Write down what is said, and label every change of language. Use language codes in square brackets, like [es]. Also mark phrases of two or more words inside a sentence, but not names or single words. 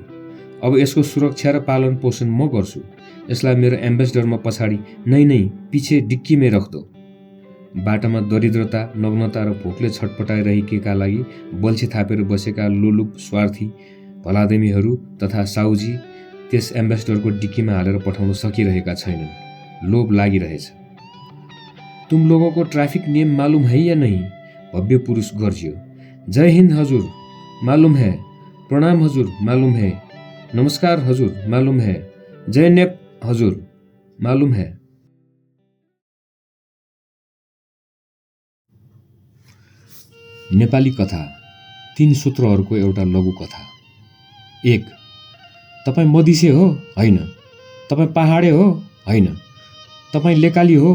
[ne] अब यसको सुरक्षा र पालन पोषण म गर्छु। यसलाई मेरो एम्बेसडरमा पछाडि नै पिछे डिक्कीमै राख्दो। बाटामा दरिद्रता, नग्नता र भोकले छटपटाइरहेका लागि बल्छी थापेर बसेका लोलुप स्वार्थी भलादमीहरू तथा साउजी त्यस एम्बेसडरको डिक्कीमा हालेर पठाउन सकिरहेका छैनन्। लोभ लागिरहेछ। [hi] तुम लोगों को ट्राफिक नियम मालूम है या नहीं? [ne] भव्य पुरुष गर्जियो। [hi] जय हिंद हजुर, मालूम है। प्रणाम हजुर, मालूम है। नमस्कार हजुर, मालूम है। जय नेप हजुर, मालूम है। [ne] नेपाली कथा 3 सूत्रहरूको एउटा लघु कथा। 1. तपाईँ मदिसे हो? होइन। तपाईँ पहाडे हो? होइन। तपाईँ लेकाली हो?